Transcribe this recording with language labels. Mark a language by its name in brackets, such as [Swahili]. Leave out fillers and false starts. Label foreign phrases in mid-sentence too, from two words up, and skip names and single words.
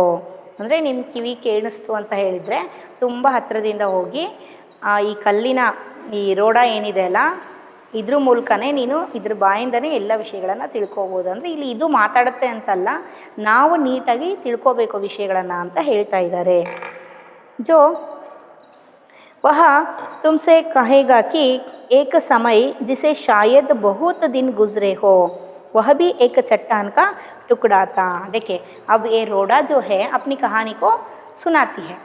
[Kannada] ಅಂದರೆ ನಿನ್ನ ಕಿವಿ ಕೇಳಿಸ್ತು ಅಂತ ಹೇಳಿದರೆ ತುಂಬ ಹತ್ತಿರದಿಂದ ಹೋಗಿ ಈ ಕಲ್ಲಿನ ಈ ರೋಡ ಏನಿದೆ ಅಲ್ಲ, ಇದ್ರ ಮೂಲಕನೇ ನೀನು ಇದ್ರ ಬಾಯಿಂದನೇ ಎಲ್ಲ ವಿಷಯಗಳನ್ನು ತಿಳ್ಕೊಬೋದು. ಅಂದರೆ ಇಲ್ಲಿ ಇದು ಮಾತಾಡುತ್ತೆ ಅಂತಲ್ಲ, ನಾವು ನೀಟಾಗಿ ತಿಳ್ಕೊಬೇಕು ವಿಷಯಗಳನ್ನು ಅಂತ ಹೇಳ್ತಾ ಇದ್ದಾರೆ. [Hindi] जो वह तुमसे कहेगा कि एक समय जिसे शायद बहुत दिन गुजरे हो, वह भी एक चट्टान का टुकड़ा था। देखिए अब ये रोड़ा जो है अपनी कहानी को सुनाती है।